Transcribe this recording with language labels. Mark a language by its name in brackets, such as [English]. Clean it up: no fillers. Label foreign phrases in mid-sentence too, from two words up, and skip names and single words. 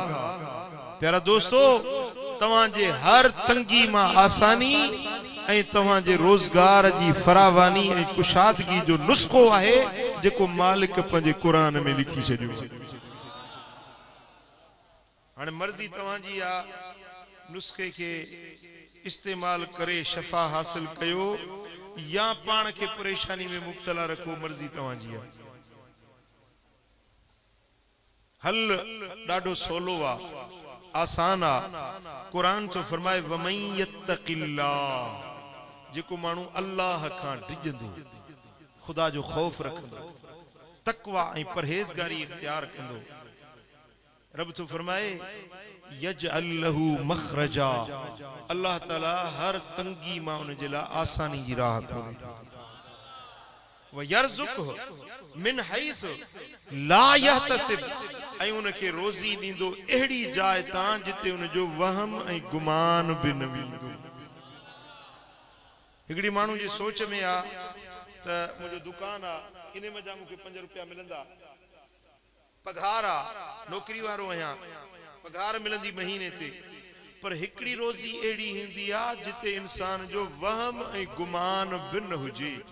[Sindhi] प्यारा दोस्तो, तवांजे हर तंगी मां आसानी ऐं तवांजे रोजगार जी फरावानी ऐं कुशादगी जो नुस्खो आहे जेको मालिक पंहिंजे कुरान में लिखी छॾियो। हाणे मर्ज़ी तवांजी आ, नुस्खे के इस्तेमाल करे शफा हासिल कयो या पान के परेशानी में मुब्तला रखो, मर्जी तवांजी आ। हल ॾाढो सोलो आ, आसान आ। कुरान तो फरमाए [Arabic] ومن يتق الله, [Sindhi] जेको मानू अल्लाह खां डिॼंदो, खुदा जो खौफ रखंदो, तकवा ऐं परहेज़गारी इख्तियार कंदो, रब तो फरमाए [Arabic] يجعل له مخرجا, [Sindhi] अल्लाह ताला हर तंगी मां उन जे लाइ आसानी जी राह खोले। [Arabic] ويرزقه من حيث لا يحتسب, [Sindhi] ऐं उनखे रोज़ी ॾींदो अहिड़ी जाइ तां जिते उन जो वहम ऐं गुमान भी न वेंदो। हिकिड़ी माण्हू जी सोच में आ त मुंहिंजो दुकान आ, इन में जा मूंखे 5 रुपया मिलंदा, पघार आ, नौकरी वारो आहियां, पघार मिलंदी महीने ते, पर हिकड़ी रोज़ी अहिड़ी हूंदी आ जिते इंसान जो वहम ऐं गुमान भी न हुजे।